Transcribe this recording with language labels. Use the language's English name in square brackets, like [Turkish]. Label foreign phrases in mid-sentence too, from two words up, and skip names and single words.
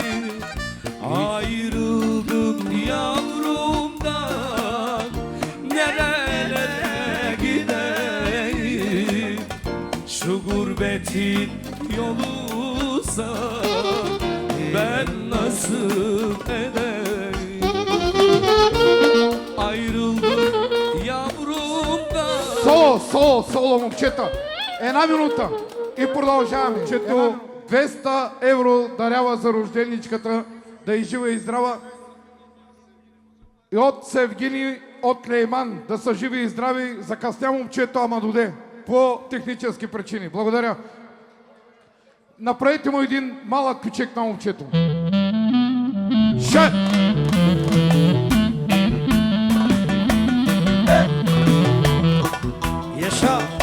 [Turkish] Ayrıldım yavrumdan, nerelere gideyim? Şu gurbetin yoluysa ben nasıl edeyim? Ayrıldım yavrumdan. [Bulgarian] Соло, момчета. Една минута и продължаваме. Чето 200 евро дарява за рожденичката, да и жива и здрава. И от Севгини, от Лейман, да са живи и здрави. Закъсня момчето, ама доде. По технически причини. Благодаря. Направете му един малък пичек на момчето. Шет! [Turkish] Yaşa.